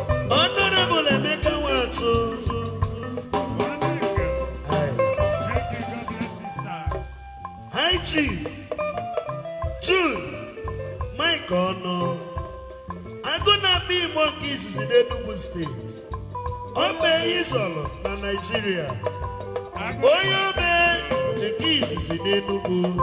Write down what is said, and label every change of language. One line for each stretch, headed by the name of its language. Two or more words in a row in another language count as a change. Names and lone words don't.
English: Honorable Emeka Nwatu. Thank you, God bless you, sir. High Chief Jude Mike Ono.
Igbo: Agụ na-akpa Igbo nke izizi n'Enugu State. O mee Izolo na Nigeria. Onye o mee nke izizi n'Enugu.